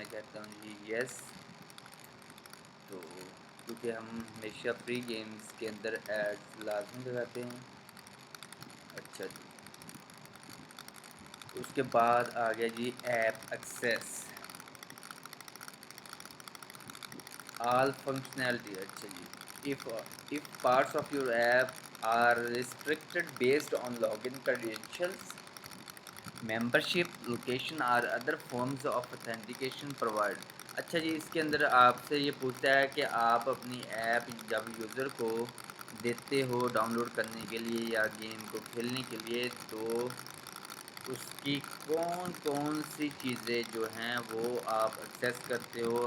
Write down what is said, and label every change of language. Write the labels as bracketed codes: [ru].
[ur] میں کہتا ہوں جی یس. تو کیونکہ ہم ہمیشہ فری گیمز کے اندر ایڈس لازمی لگاتے ہیں. اچھا جی اس کے بعد آ گیا جی ایپ ایکسیس آل فنکشنالٹی. اچھا جی [en] if parts of your app are restricted based on login credentials, membership, location or other forms of authentication provided. [ur] اچھا جی اس کے اندر آپ سے یہ پوچھتا ہے کہ آپ اپنی ایپ جب یوزر کو دیتے ہو ڈاؤن لوڈ کرنے کے لیے یا گیم کو کھیلنے کے لیے تو اس کی کون کون سی چیزیں جو ہیں وہ آپ ایکسیس کرتے ہو.